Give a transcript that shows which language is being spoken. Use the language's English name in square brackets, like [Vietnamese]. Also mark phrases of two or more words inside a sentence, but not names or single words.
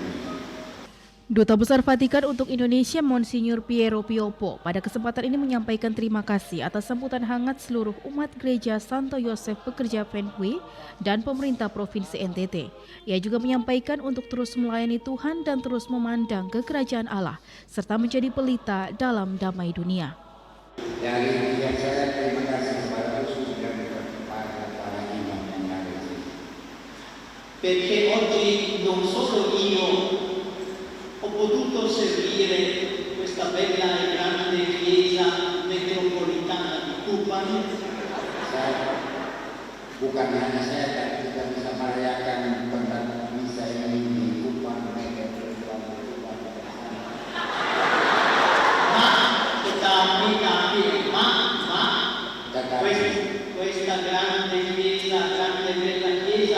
[Indonesian] Duta Besar Vatikan untuk Indonesia Monsinyur Piero Piopo pada kesempatan ini menyampaikan terima kasih atas sambutan hangat seluruh umat Gereja Santo Yosef Pekerja Fenhui dan pemerintah Provinsi NTT. Ia juga menyampaikan untuk terus melayani Tuhan dan terus memandang ke kerajaan Allah serta menjadi pelita dalam damai dunia. Dari pihak saya terima kasih kepada khusus dan kepada para imam yang ada di sini. [Italian] Perché oggi non solo io ho potuto servire questa bella e grande chiesa metropolitana di Kupang. [Indonesian] Bukan hanya saya, tapi kita bisa merayakan pentas misa ini di Kupang, [Italian] questa grande bella chiesa.